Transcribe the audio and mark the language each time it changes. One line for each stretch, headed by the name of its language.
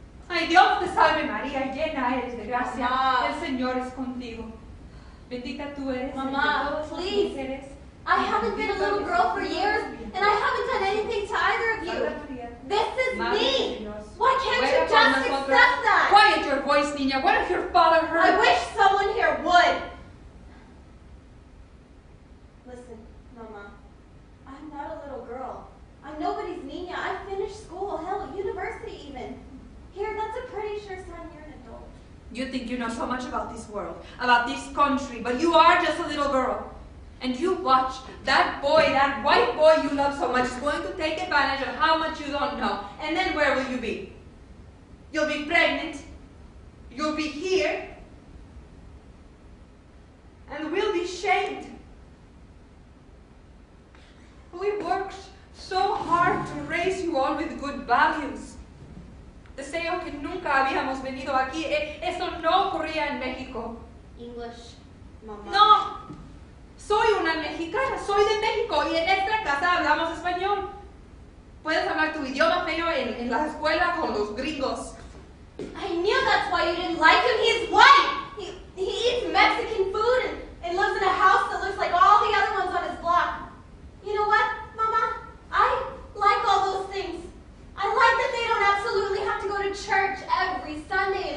Spanish: Ay, Dios te salve María, llena eres de gracia, Mamá. el Señor es contigo. Bendita tú eres entre
English: Mama,
Spanish: todas las
English: please.
Spanish: mujeres.
English: I haven't been a little girl for years, and I haven't done anything to either of you. This is me. Why can't you just accept that? Quiet your voice, niña. What if your father heard? I wish someone here would. Listen, Mama, I'm not a little girl. I'm nobody's niña. I finished school, hell, university even. Here, that's a pretty sure sign you're an adult. You think you know so much about this world, about this country, but you are just a little girl. And you watch that boy, that white boy you love so much is going to take advantage of how much you don't know. And then where will you be? You'll be pregnant. You'll be here. And we'll be shamed. We worked so hard to raise you all with good values.
Spanish: Deseo que nunca habíamos venido aquí. Eso no ocurría en México.
English: English, Mama.
Spanish: No. Soy una mexicana, soy de México y en esta casa hablamos español. Puedes hablar tu idioma feo en la escuela con los gringos.
English: I knew that's why you didn't like him. He's white. He eats Mexican food and lives in a house that looks like all the other ones on his block. You know what, Mama? I like all those things. I like that they don't absolutely have to go to church every Sunday.